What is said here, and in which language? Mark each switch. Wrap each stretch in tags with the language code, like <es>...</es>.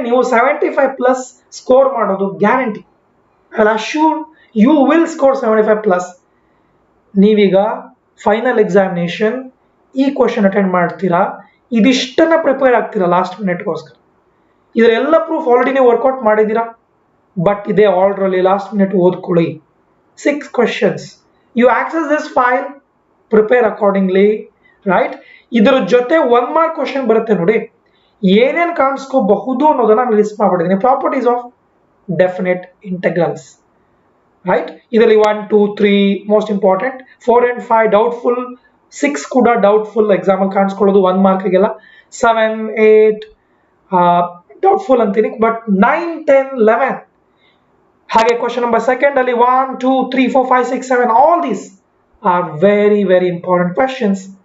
<kn>ನೀವು 75 plus score ಮಾಡೋದು guarantee.</kn> <en>I will assure you will score 75 plus.</en> <kn>ನೀವೀಗ final examination ಈ ಕ್ವಶನ್ ಅಟೆಂಡ್ ಮಾಡ್ತೀರಾ, ಇದಿಷ್ಟನ್ನ ಪ್ರಿಪೇರ್ ಆಗ್ತೀರಾ ಲಾಸ್ಟ್ ಮಿನಿಟ್ಗೋಸ್ಕರ. ಇದರೆಲ್ಲ ಪ್ರೂಫ್ ಆಲ್ರೆಡಿ ನೀವು ವರ್ಕೌಟ್ ಮಾಡಿದ್ದೀರಾ, ಬಟ್ ಇದೇ ಆರ್ಡರ್ ಅಲ್ಲಿ ಲಾಸ್ಟ್ ಮಿನಿಟ್ ಓದ್ಕೊಳ್ಳಿ.</kn> <en>6 questions. You access this file, prepare accordingly, right?</en> <kn>ಇದರ ಜೊತೆ 1 mark ಕ್ವಶನ್ ಬರುತ್ತೆ ನೋಡಿ. ಏನೇನು ಕಾಣಿಸ್ಕೋಬಹುದು ಅನ್ನೋದನ್ನ list ಮಾಡ್ಬಿಟ್ಟಿದ್ದೀನಿ.</kn> <en>Properties of definite integrals, right?</en> <kn>ಇದರಲ್ಲಿ 1, 2, 3 ಮೋಸ್ಟ್ ಇಂಪಾರ್ಟೆಂಟ್, 4 and 5 ಡೌಟ್ಫುಲ್, 6 ಕೂಡ ಡೌಟ್ಫುಲ್ ಎಕ್ಸಾಂಪಲ್ ಕಾಣಿಸ್ಕೊಳ್ಳೋದು 1 ಮಾರ್ಕ್ಗೆಲ್ಲ, 7, 8 ಡೌಟ್ಫುಲ್ ಅಂತೀನಿ, ಬಟ್ 9, 10, 11 ಹಾಗೆ ಕ್ವಶನ್ ನಂಬರ್ ಸೆಕೆಂಡ್ ಅಲ್ಲಿ 1, 2, 3, 4, 5, 6, 7</kn> <en>All these are very important questions.</en>